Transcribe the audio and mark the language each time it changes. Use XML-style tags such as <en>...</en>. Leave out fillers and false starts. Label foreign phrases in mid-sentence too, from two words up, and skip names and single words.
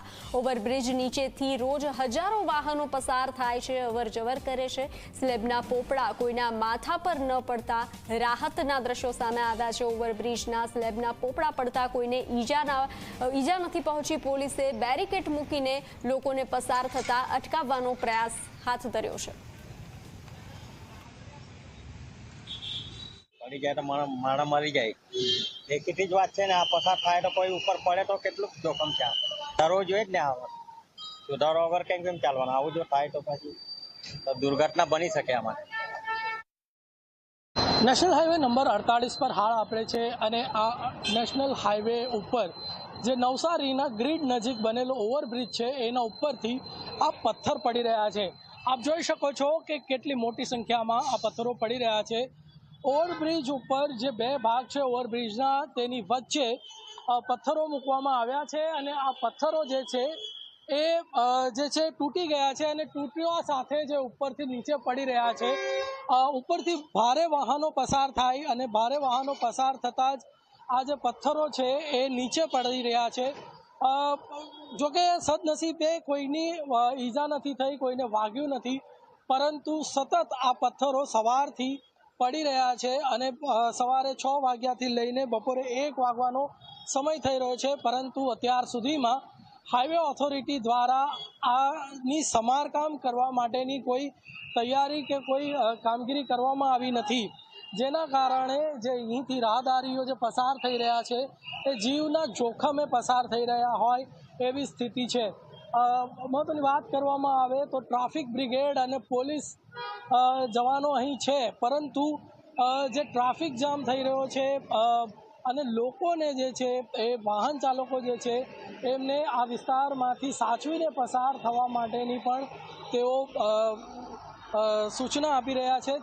<gu>ઓવરબ્રિજ નીચેથી રોજ હજારો વાહનો પસાર થાય છે, અવરજવર કરે છે। સ્લેબના પોપડા કોઈના માથા પર ન પડતા રાહતના દ્રશ્યો સામે આવ્યા છે। ઓવરબ્રિજના સ્લેબના પોપડા પડતા કોઈને ઈજા નથી પહોંચી। પોલીસે બેરિકેડ મૂકીને લોકોને પસાર થતા અટકાવવાનો પ્રયાસ હાથ ધર્યો છે। પડી જાય તો માડા મરી જાય દેખી જ બાત હૈ ને। આ પસાર થાય તો કોઈ ઉપર પડે તો કેટલું જોખમ છે. સુધારવો જોઈએ જ ને। આ સુધારો વગર કેમ ચાલવાનું? આવું જો થાય તો પછી તો દુર્ઘટના બની શકે। आमां નેશનલ હાઈવે નંબર 48 પર હાલ આપણે છે અને આ નેશનલ હાઈવે ઉપર જે નવસારીના ગ્રીડ નજીક બનેલો ઓવરબ્રિજ છે એના ઉપરથી આ પથ્થર પડી રહ્યા છે। આપ જોઈ શકો છો કે કેટલી મોટી સંખ્યામાં આ પથ્થરો પડી રહ્યા છે। ઓવરબ્રિજ ઉપર જે બે ભાગ છે ઓવરબ્રિજના તેની વચ્ચે પથ્થરો મૂકવામાં આવ્યા છે અને આ પથ્થરો જે છે એ તૂટી ગયા છે અને તૂટવા સાથે જે ઉપરથી નીચે પડી રહ્યા છે। ઉપરથી ભારે વાહનો પસાર થાય અને ભારે વાહનો પસાર થતા જ આ જે પથ્થરો છે એ નીચે પડી રહ્યા છે। જો કે સદનસીબે કોઈની ઈજા નથી થઈ, કોઈને વાગ્યું નથી, પરંતુ સતત આ પથ્થરો સવારથી પડી રહ્યા છે અને સવારે 6 વાગ્યાથી લઈને બપોરે 1 વાગવાનો સમય થઈ રહ્યો છે। પરંતુ અત્યાર સુધીમાં હાઈવે ઓથોરિટી દ્વારા આની સમારકામ કરવા માટેની કોઈ તૈયારી કે કોઈ કામગીરી કરવામાં આવી નથી, જેના કારણે જે અહીંથી રાહદારીઓ જે પસાર થઈ રહ્યા છે એ જીવના જોખમે પસાર થઈ રહ્યા હોય એવી સ્થિતિ છે। મહત્વની વાત કરવામાં આવે તો ટ્રાફિક બ્રિગેડ અને પોલીસ જવાનો અહીં છે, પરંતુ જે ટ્રાફિક જામ થઈ રહ્યો છે અને લોકોને જે છે એ વાહન ચાલકો જે છે એમને આ વિસ્તારમાંથી સાચવીને પસાર થવા માટેની પણ તેઓ સૂચના આપી રહ્યા છે।</gu>